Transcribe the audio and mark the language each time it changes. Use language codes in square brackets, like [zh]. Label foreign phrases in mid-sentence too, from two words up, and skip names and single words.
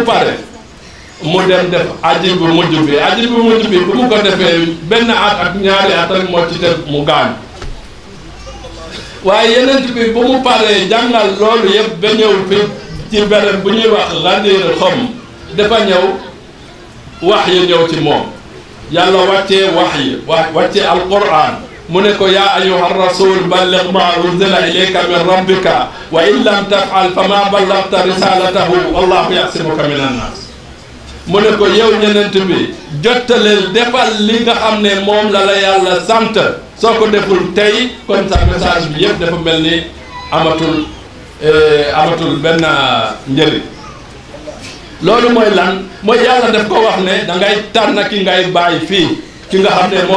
[wo] pare mu dem def aji bu mujj bi bu mu ko defee benn at ak ñaari at rek moo ci def mu gaañ waaye yenent bi bu mu paree jàngal loolu yépp ba ñëw fi ci béréb bu ñuy wax Ghadir Khoum dafa ñëw wax yi ñëw ci moom yàlla wàccee wax yi wàccee alquran mu ne ko [ar] يا أيها الرسول بلغ ما أنزل إليك من ربك وإن لم تفعل فما بلغت رسالته والله يعصمك من الناس [wo] mu ne ko yow ñenent bi jottaleel defal li nga xam ne moom la yàlla sant soo ko deful tey kon sa message bi yëpp dafa mel ni amatul benn njëriñ loolu mooy lan mooy yàlla daf ko wax ne da ngay tànn ki ngay bàyyi fii ki nga xam ne moo